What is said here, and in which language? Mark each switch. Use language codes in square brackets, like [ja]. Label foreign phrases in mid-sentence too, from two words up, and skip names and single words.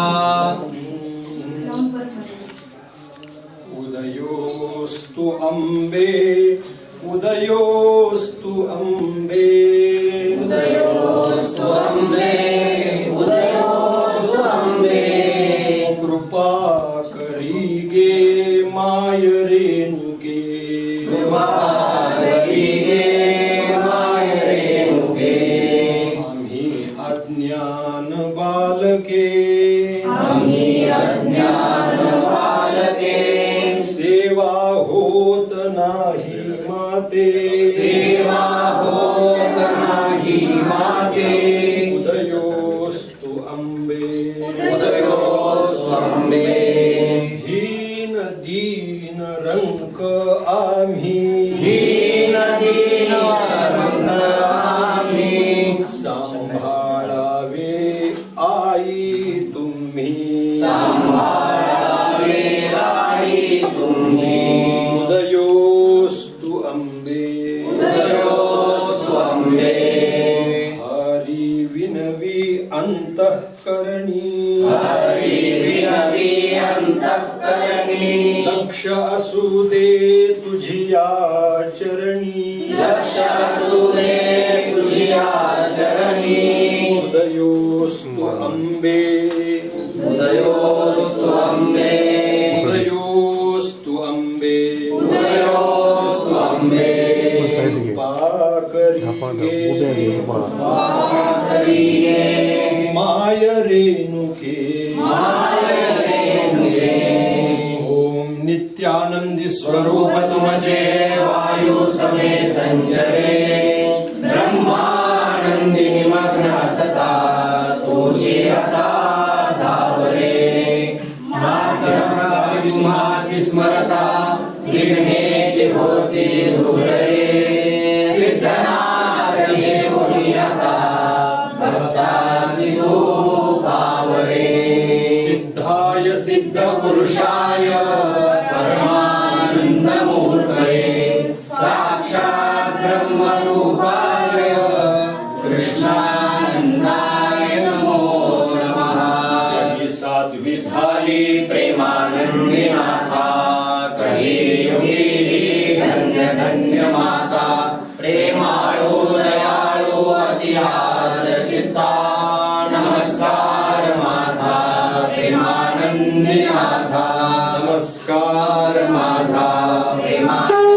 [mr] उदयोस्तु अम्बे उदयोस्तु अम्बे उदयोस्तु अम्बे उदयोस्तु अम्बे. कृपा करीगे माय रेणुके कृपा करीगे माय रेणुके. आम्ही अज्ञान बालके आम्ही अज्ञान बालके. सेवा होत नाही माते सेवा होत नाही माते. उदयोस्तु अम्बे उदयोस्तु अम्बे. हीन दीन रंक आम्ही हीन दीन रंक आम्ही. सांभाळावे आई तुम्ही सांभाळावे आई तुम्ही. उदयोस्तु अम्बे उदयोस्तु अम्बे. हरी विनवी अंतःकरणी हरी विनवी अंतःकरणी. लक्ष असू दे तुझिया चरणी लक्ष असू दे तुझिया चरणी. उदयोस्तु अम्बे उदयोस्तु अम्बे उदयोस्तु अम्बे उदयोस्तु अम्बे. माय रेणुके माय रेणुके. ओम नित्यानंदी स्वरूप तुमचे वायु समे संचरे. ब्रह्मानंदी निमग्न असता तुझी आता धावरे. मातृकाली तुम्हासी स्मरता विघ्नेशी होती दूरे. सिद्धनाथ येऊनी आता भक्तासी तू पावरे. [sa] सिद्धाय सिद्ध पुरुषाय परमानंद मूर्तये साक्षात् ब्रह्मरूपाय कृष्णानंदाय नमो नमः. [mr] जय साध्वी झाली प्रेमानंदी नाथा. कलियुगी धन्य धन्य माता. प्रेमाळू दयाळू अतिआदर चित्ता. नमस्कार माझा प्रेमानंदी नाथा. नमस्कार माझा प्रेमानंदी.